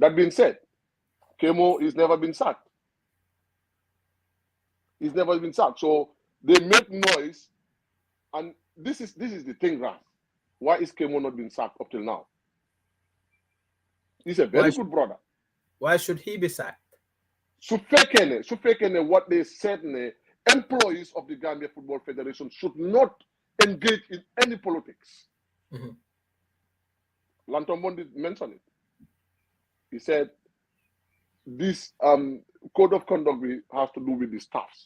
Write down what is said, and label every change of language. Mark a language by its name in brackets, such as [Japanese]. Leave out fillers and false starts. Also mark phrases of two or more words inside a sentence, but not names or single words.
[English] That being said, Kemo is never been sacked. He's never been sacked. So they make noise, and this is the thing, Ras. Why is Kemo not been sacked up till now? He's a very good brother. Why should he be sacked? [Wolof] Su fekkee ne [English] what they said ne employees of the Gambia Football Federation should not engage in any politics. Lanton Bondi mentioned it. He said this code of conduct has to do with the staffs.